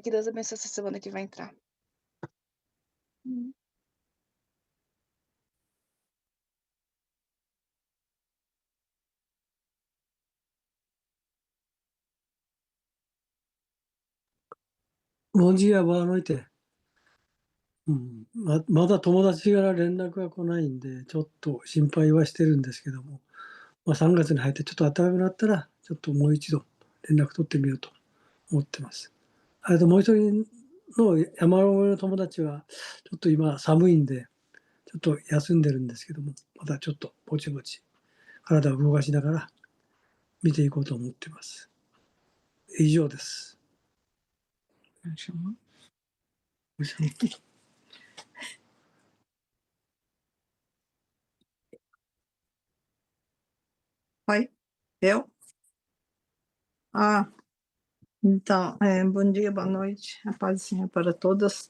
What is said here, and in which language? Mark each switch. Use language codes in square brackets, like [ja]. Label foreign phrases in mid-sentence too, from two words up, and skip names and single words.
[pt] Que Deus abençoe essa semana que vai entrar. Bom dia, boa noite. [ja] まだ友達から連絡が来ないんで、ちょっと心配はしてるんですけども、3月に入ってちょっと暖かくなったら、ちょっともう一度連絡取ってみようと思ってます。もう一人の山の上の友達は、ちょっと今寒いんで、ちょっと休んでるんですけども、またちょっとぼちぼち体を動かしながら見ていこうと思ってます。以上です。 [pt] Oi, eu? Então, bom dia, boa noite, a paz do Senhor para todas.